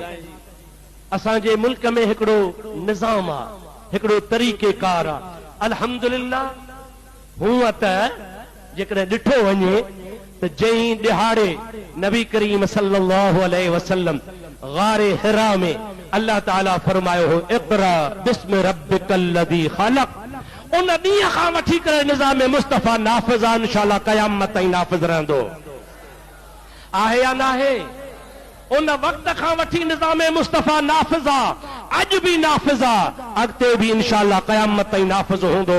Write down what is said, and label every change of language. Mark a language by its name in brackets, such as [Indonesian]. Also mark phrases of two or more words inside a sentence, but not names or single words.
[Sindhi] असांजे मुल्क में हिकिड़ो निज़ाम आहे, हिकिड़ो तरीक़ेकार आहे। अल्हम्दुलिल्लाह, हूअं त जेकॾहिं ॾिठो वञे त जंहिं ॾिहाड़े नबी करीम [Arabic] صلى الله عليه وسلم [Sindhi] गारे हिरा में अल्लाह ताला फरमायो हो [Arabic] اقرأ باسم ربك الذي خلق, [Sindhi] उन ॾींहं खां वठी करे निज़ाम मुस्तफ़ा नाफ़िज़ आहे, इंशाअल्लाह क़यामत ताईं नाफ़िज़ रहंदो। आहे या न आहे? उन वक़्त खां वठी निज़ाम मुस्तफ़ा नाफ़िज़ आहे, अॼु बि नाफ़िज़ आहे, अॻिते बि इंशाअल्लाह क़यामत ताईं नाफ़िज़ हूंदो।